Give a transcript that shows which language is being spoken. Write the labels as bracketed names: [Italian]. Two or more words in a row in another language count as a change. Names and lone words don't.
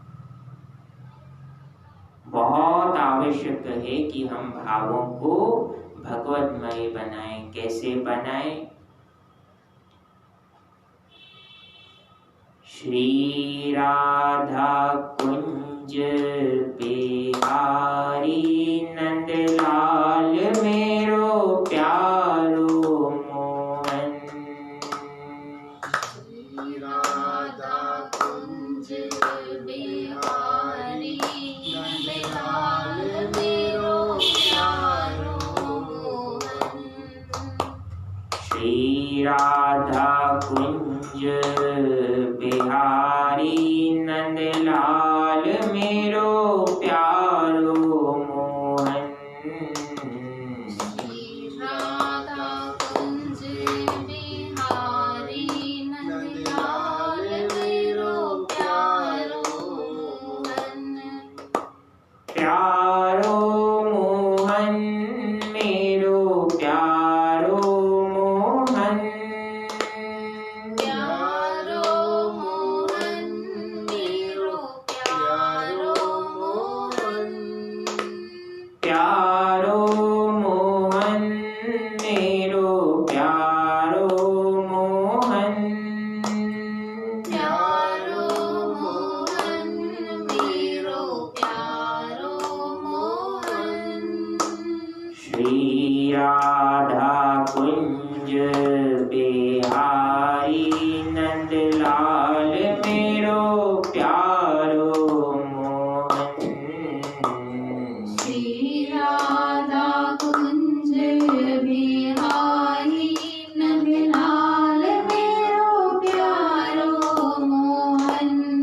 [Hindi] बहुत आवश्यक है कि हम भावों को भगवतमय बनाएं। कैसे बनाएं? [Braj] श्री राधा कुंज बिहारी नंदलाल मेरो प्यारो मोहन। श्री राधा कुंज बिहारी नंदलाल मेरो प्यारो मोहन। श्री राधा कुंज बिहारी नंदलाल मेरो प्यारो मोहन। श्री राधा कुंज बिहारी नंदलाल मेरो प्यारो मोहन। प्यारो मोहन मेरो प्यारो मोहन। प्यारो मोहन मेरो प्यारो मोहन। प्यारो मोहन मेरो प्यारो मोहन। प्यारो मोहन मेरो प्यारो मोहन। श्री राधा कुंज बिहारी नंदलाल मेरो प्यारो मोहन। श्री राधा कुंज बिहारी नंदलाल मेरो प्यारो मोहन।